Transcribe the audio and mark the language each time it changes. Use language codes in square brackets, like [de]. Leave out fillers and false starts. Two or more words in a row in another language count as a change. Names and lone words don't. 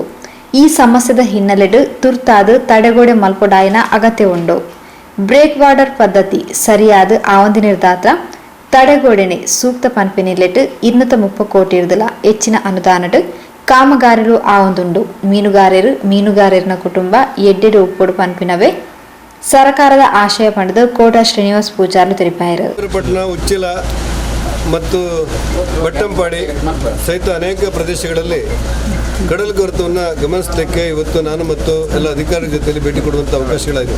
[tcy] ಈ ಸಮಸ್ಯೆದ ಹಿನ್ನೆಲೆಡು ತುರ್ತಾದ ತಡೆಗೋಡೆ ಮಲ್ಪೊಡಾಯಿನ ಅಗತ್ಯ ಉಂಡು. [en] break water [tcy] ಪದ್ಧತಿ ಸರಿಯಾದ ಆವಂದಿನಿರ್ದಾತ್ರ ತಡೆಗೋಡೆನೆ ಸೂಕ್ತ ಪನ್ಪಿನಿಲೆಟ್ 230 ಕೋಟಿ ಇರ್ದಲ ಹೆಚ್ಚಿನ ಅನುದಾನಡ್ ಕಾಮಗಾರರು ಆವೊಂದುಂಡು. ಮೀನುಗಾರರಿನ ಕುಟುಂಬ ಎಡ್ಡೆಡು ಉಪ್ಪೊಡು ಪನ್ಪಿನವೇ ಸರ್ಕಾರದ ಆಶಯ ಪಡೆದು ಕೋಟಾ ಶ್ರೀನಿವಾಸ್ ಪೂಜಾರ್ಲು ತಿಳಿಪಾಯಿರು. [kn] ಪಟ್ಟಣ ಉಚ್ಚಿಲ ಮತ್ತು ಬಟ್ಟಂಪಾಡಿ ಸಹಿತ ಅನೇಕ ಪ್ರದೇಶಗಳಲ್ಲಿ ಕಡಲ್ ಕೊರೆತವನ್ನು ಗಮನಿಸಲಿಕ್ಕೆ ಇವತ್ತು ನಾನು ಮತ್ತು ಎಲ್ಲ ಅಧಿಕಾರಿಗಳ ಜೊತೆಯಲ್ಲಿ ಭೇಟಿ ಕೊಡುವಂಥ ಅವಕಾಶಗಳಾಯಿತು.